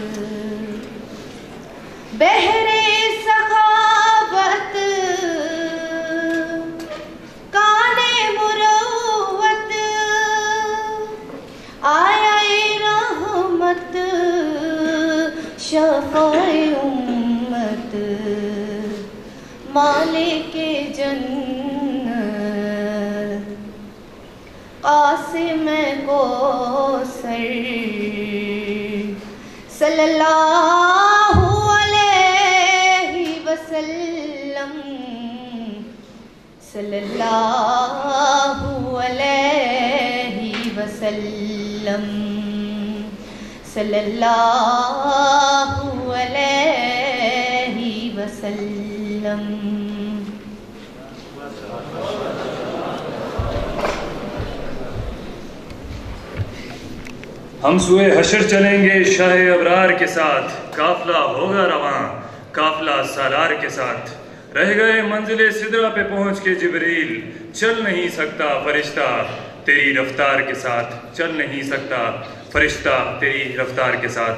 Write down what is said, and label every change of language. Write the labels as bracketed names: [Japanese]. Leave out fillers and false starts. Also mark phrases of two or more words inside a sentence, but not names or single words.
[Urdu] بحرِ سخاوت کانِ مروت آیۂ رحمت شفیعِ امت. مالکِ جنت قاسمِ کوثر [Arabic] صلى الله عليه وسلم، صلى الله عليه وسلم، صلى الله عليه وسلم. [Urdu] ہم سوئے حشر چلیں گے شہِ ابرار کے ساتھ، قافلہ ہوگا رواں قافلہ سالار کے ساتھ. رہ گئے منزلِ سدرہ پہ پہنچ کے جبریل، چل نہیں سکتا فرشتہ تیری رفتار کے ساتھ، چل نہیں سکتا فرشتہ تیری رفتار کے ساتھ.